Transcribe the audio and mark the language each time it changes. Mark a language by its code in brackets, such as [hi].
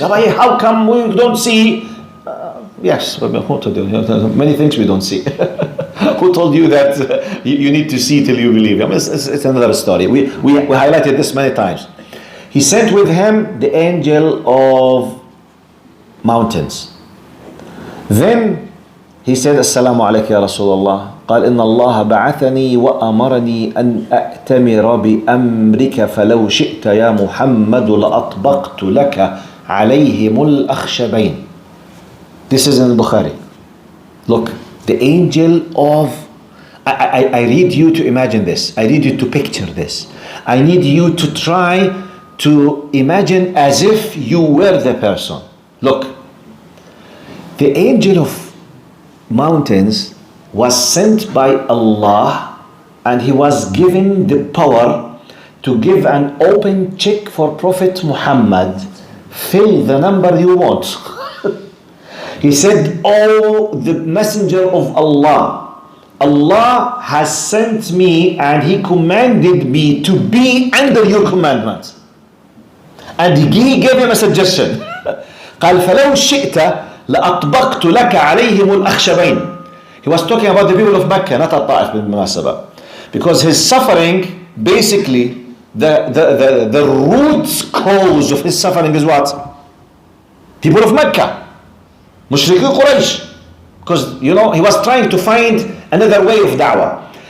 [en] How come we don't see? Yes, what to do? Many things we don't see. Who told you that you need to see till you believe? I mean, it's another story. We highlighted this many times. He sent with him the angel of mountains. Then he said, Assalamu alaikum ya Rasulullah. [ar] قال إن الله بعثني وأمرني أن أأتمر بأمرك فلو شئت يا محمد لأطبقت لك عليهم الأخشبين. [en] This is in Bukhari. Look, the angel of... I need you to imagine this. I need you to picture this. I need you to try to imagine as if you were the person. Look, the angel of mountains was sent by Allah and he was given the power to give an open check for Prophet Muhammad. Fill the number you want. He said, oh, the messenger of Allah, Allah has sent me and he commanded me to be under your commandments. And he gave him a suggestion. [ar] قال فلو شئت لأطبقت لك عليهم الأخشبين. [en] He was talking about the people of Mecca, not AlTaif [ar] بالمناسبة. [en] Because his suffering, basically, the root cause of his suffering is what? People of Mecca. Mushriki Quraysh. Because, he was trying to find another way of da'wah.